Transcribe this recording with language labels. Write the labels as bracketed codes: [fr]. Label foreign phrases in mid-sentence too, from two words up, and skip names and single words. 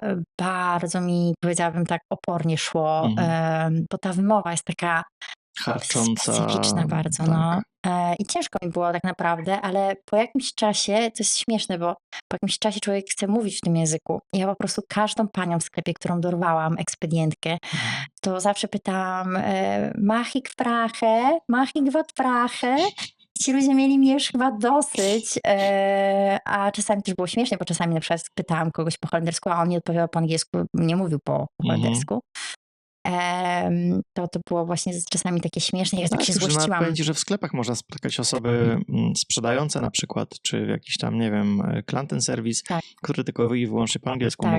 [pl] Bardzo mi, powiedziałabym tak, opornie szło, bo ta wymowa jest taka Harcząca. specyficzna bardzo, tak. no. I ciężko mi było tak naprawdę, ale po jakimś czasie, to jest śmieszne, bo po jakimś czasie człowiek chce mówić w tym języku. Ja po prostu każdą panią w sklepie, którą dorwałam, ekspedientkę, to zawsze pytałam [nl] mag ik vragen, mag ik wat vragen? [pl] Ci ludzie mieli mnie już chyba dosyć, a czasami też było śmiesznie, bo czasami na przykład pytałam kogoś po holendersku, a on nie odpowiadał po angielsku, nie mówił po holendersku. To było właśnie czasami takie śmieszne. Ja tak się złościłam. Powiem ci, że w sklepach można spotkać osoby sprzedające na przykład, czy w jakiś tam, nie wiem, klantenserwis, które tylko i wyłącznie po angielsku mówią.